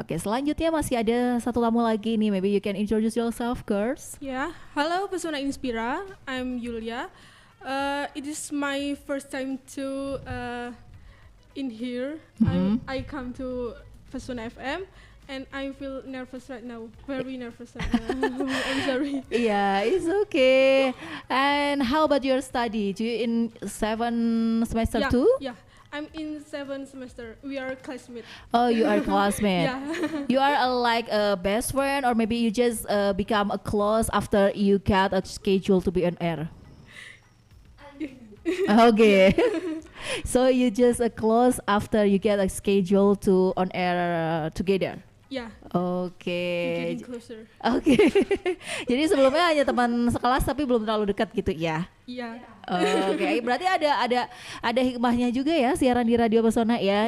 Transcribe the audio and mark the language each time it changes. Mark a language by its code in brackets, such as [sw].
[id] Oke, selanjutnya masih ada satu tamu lagi nih. [en] Maybe you can introduce yourself, girls. Yeah, hello Pesona Inspira. I'm Yulia. It is my first time to in here. I come to Pesona FM, and I feel nervous right now. Very nervous right now. I'm sorry. Yeah, it's okay. And how about your study? Do you in 7 semester Yeah, too? yeah. I'm in 7th semester. We are classmates. Oh, you are classmate. Yeah. You are like a best friend, or maybe you just become a close after you get a schedule to be on air. Okay. So you just a close after you get a schedule to on air together. Yeah. Oke. Getting closer. Oke. [id] Jadi sebelumnya hanya teman sekelas tapi belum terlalu dekat gitu ya. Yeah. Oke, berarti ada hikmahnya juga ya siaran di Radio Pesona ya.